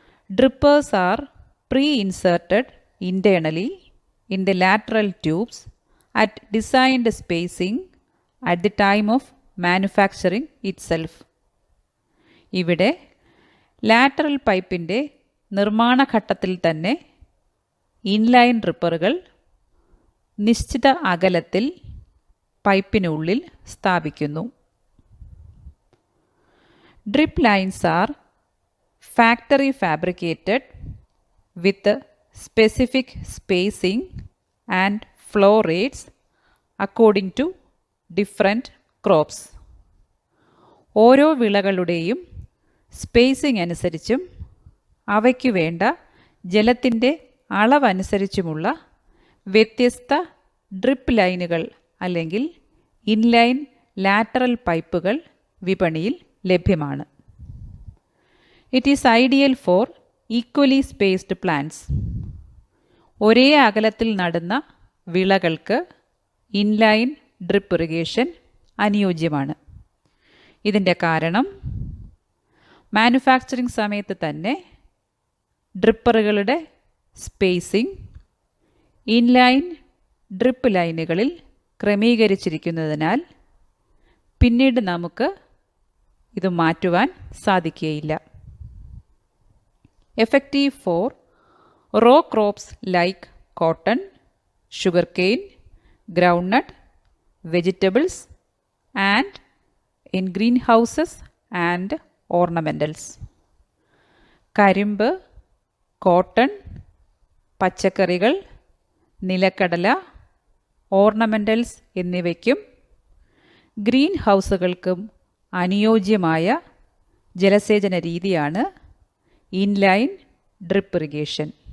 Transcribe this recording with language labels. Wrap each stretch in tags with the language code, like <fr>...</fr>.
<en>Drippers are pre-inserted internally in the lateral tubes at designed spacing at the time of manufacturing itself.</en> <ml>ഇവിടെ lateral പൈപ്പിൻ്റെ നിർമ്മാണ ഘട്ടത്തിൽ തന്നെ inline ഡ്രിപ്പറുകൾ നിശ്ചിത അകലത്തിൽ പൈപ്പിനുള്ളിൽ സ്ഥാപിക്കുന്നു.</ml> <en>Drip lines are factory fabricated with specific spacing and flow rates according to different crops.</en> <ml>ഓരോ വിളകളുടെയും spacing അനുസരിച്ചും അവയ്ക്ക് വേണ്ട ജലത്തിൻ്റെ അളവനുസരിച്ചുമുള്ള വ്യത്യസ്ത ഡ്രിപ്പ് ലൈനുകൾ അല്ലെങ്കിൽ ഇൻലൈൻ ലാറ്ററൽ പൈപ്പുകൾ വിപണിയിൽ ലഭ്യമാണ്.</ml> <en>It is ideal for equally spaced plants.</en> <ml>ഒരേ അകലത്തിൽ നടുന്ന വിളകൾക്ക് ഇൻലൈൻ ഡ്രിപ്പ് ഇറിഗേഷൻ അനുയോജ്യമാണ്. ഇതിൻ്റെ കാരണം മാനുഫാക്ചറിംഗ് സമയത്ത് തന്നെ ഡ്രിപ്പറുകളുടെ സ്പേസിംഗ് ഇൻലൈൻ ഡ്രിപ്പ് ലൈനുകളിൽ ക്രമീകരിച്ചിരിക്കുന്നതിനാൽ പിന്നീട് നമുക്ക് ഇത് മാറ്റുവാൻ സാധിക്കുകയില്ല.</ml> <en>Effective for raw crops like cotton, sugarcane, groundnut, vegetables and in greenhouses and ornamentals.</en> <ml>കരിമ്പ്, കോട്ടൺ, പച്ചക്കറികൾ, നിലക്കടല, ഓർണമെൻ്റൽസ് എന്നിവയ്ക്കും ഗ്രീൻ ഹൗസുകൾക്കും അനുയോജ്യമായ ജലസേചന രീതിയാണ് ഇൻലൈൻ ഡ്രിപ്പ് ഇറിഗേഷൻ.</ml>